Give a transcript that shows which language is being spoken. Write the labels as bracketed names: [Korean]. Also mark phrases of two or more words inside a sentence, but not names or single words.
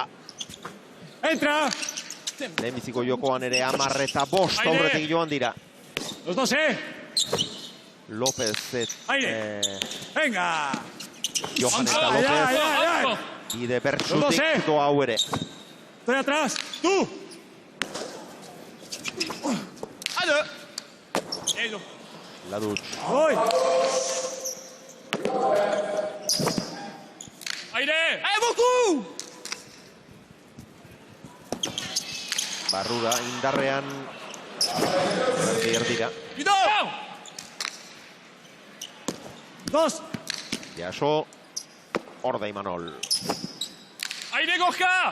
[Spanish] Entra! [Basque] Lehenbiziko jokoan ere 10 eta 5 aurretik joan dira. [Spanish] Los 12. López Venga! [Basque] Johan eta López. Bide bertsutik doa hau ere. [Spanish] Estoy atrás. Tú! Ladutx. Voy! ¡Aire! Boku! [Basque] Barrura indarrean erdira. [Spanish] Dos! [Basque] Jaso, Horda Imanol. [Spanish] ¡Aire, Gorka!